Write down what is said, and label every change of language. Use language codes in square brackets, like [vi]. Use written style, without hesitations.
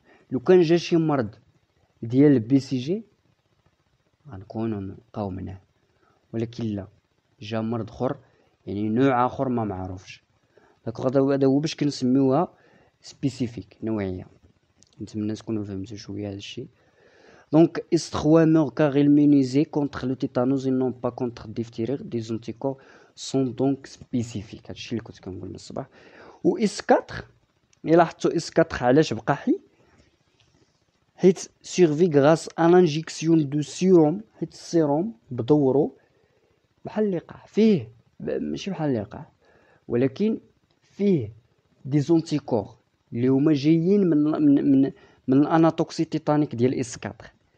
[ar] لو كان جا شي مرض ديال البي سي جي غنكونوا نبقاو منه، ولكن لا، جا مرض اخر، يعني نوع اخر ما معروفش. هذا هو باش كنسميوها سبيسيفيك، نوعيه. نتمنى تكونوا فهمتوا شويه هذا الشيء. [fr] Donc, S3 car immunisés contre le tétanos et non pas contre diphtérie, des anticorps sont donc spécifiques. [ar] هادشي اللي كنت كنقول من الصباح. و S4 إلا حطوا S4 علاش بقى حي؟ حيت [fr] survit grâce à l'injection de sérum، [ar] حيت السيروم بدورو بحال اللقاح فيه، ماشي بحال اللقاح، ولكن فيه دي زونتيكور اللي هما جايين من الاناتوكسي تيتانيك ديال اس 4.